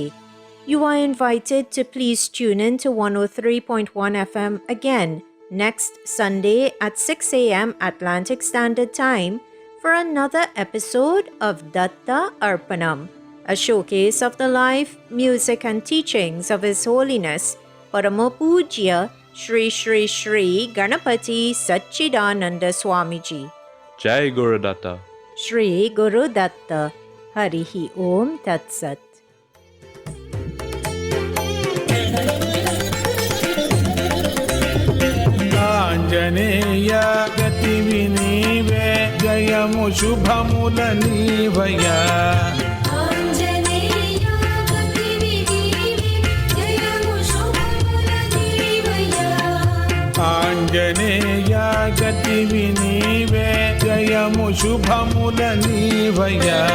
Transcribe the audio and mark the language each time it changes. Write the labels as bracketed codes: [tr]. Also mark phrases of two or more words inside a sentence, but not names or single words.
[en] You are invited to please tune in to 103.1 FM again next Sunday at 6 a.m. Atlantic Standard Time for another episode of Datta Arpanam, a showcase of the life, music and teachings of His Holiness Parama Pujya Shri Shri Shri Ganapati Satchidananda Swamiji. [sa] जय गुरु दत्त. श्री गुरु दत्त। हरिः ॐ तत् सत्. [te] ఆంజనేయ గతివి నీవే జయము శుభముల నీవయ ఆంజనేయ గతివి నీవే జయము శుభముల నీవయ